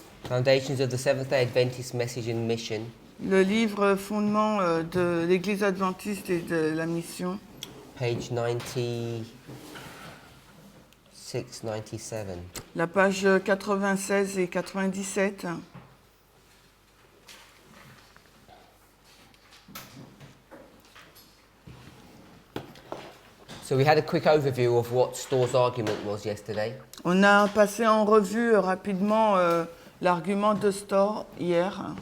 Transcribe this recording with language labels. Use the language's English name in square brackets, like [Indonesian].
[English] Foundations of the Seventh-day Adventist Message and Mission, [French] le livre fondement de l'Église adventiste et de la mission, [English] page 96, 97. [French] la page 96 et 97. [English] So we had a quick overview of what Storr's argument was yesterday. [French] On a passé en revue rapidement l'argument de Storr hier.